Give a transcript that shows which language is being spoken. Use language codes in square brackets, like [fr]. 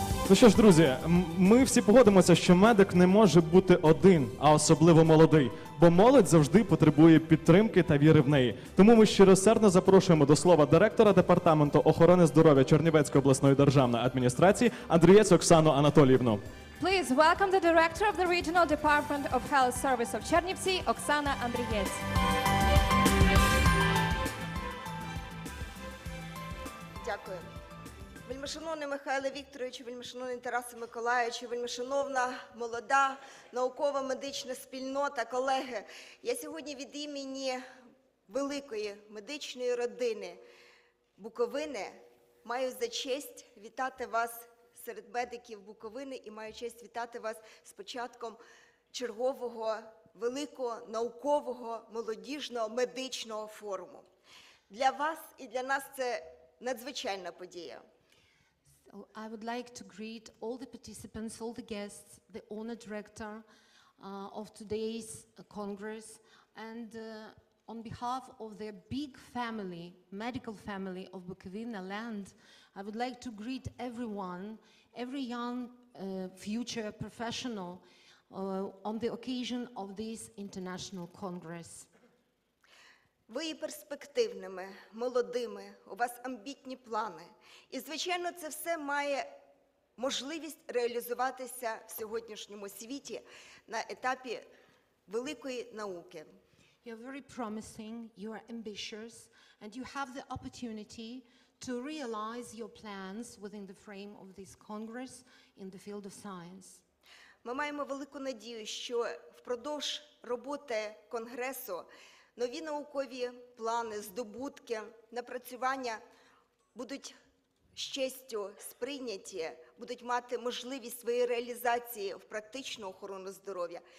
[uk] Ну що ж, друзі, ми всі погодимося, що медик не може бути один, а особливо молодий, бо молодь завжди потребує підтримки та віри в неї. Тому ми щиросердно запрошуємо до слова директора Департаменту охорони здоров'я Чернівецької обласної державної адміністрації Андрієць Оксану Анатоліївну. [en] Please welcome the director of the Regional Department of Health Service of Чернівці, Оксана Андрієць. [uk] Дякую. Вельмишановний Михайло Вікторовичу, вельмишановний Тарасе Миколайовичу, вельмишановна молода наукова медична спільнота, колеги. Я сьогодні від імені великої медичної родини Буковини маю за честь вітати вас серед медиків Буковини і маю честь вітати вас з початком чергового великого наукового молодіжного медичного форуму. Для вас і для нас це надзвичайна подія. [en] So I would like to greet all the participants, all the guests, the honored director of today's Congress, and on behalf of their big family, medical family of Bukovina land, I would like to greet everyone, every young future professional on the occasion of this international Congress. [uk] Ви є перспективними, молодими, у вас амбітні плани. І, звичайно, це все має можливість реалізуватися в сьогоднішньому світі на етапі великої науки. [en] You're very promising, you are ambitious, and you have the opportunity to realize your plans within the frame of this Congress in the field of science. [uk] Ми маємо велику надію, що впродовж роботи Конгресу нові наукові плани, здобутки, напрацювання будуть з честю сприйняті, будуть мати можливість своєї реалізації в практичну охорону здоров'я.